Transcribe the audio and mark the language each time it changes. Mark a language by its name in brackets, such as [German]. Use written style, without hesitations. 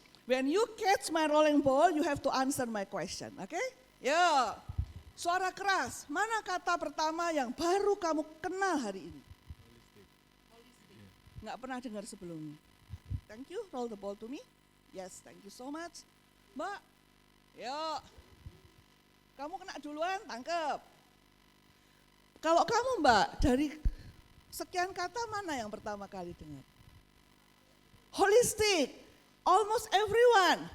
[English] When you catch my rolling ball, you have to answer my question, oke? Okay? [Indonesian] Yo, suara keras, mana kata pertama yang baru kamu kenal hari ini? [English] Holistic. [Indonesian] Nggak pernah dengar sebelumnya. [English] Thank you, roll the ball to me. Yes, thank you so much. [Indonesian] Mbak, yo, kamu kena duluan, tangkep. Kalau kamu Mbak, dari sekian kata mana yang pertama kali dengar? [English] Holistic, almost everyone.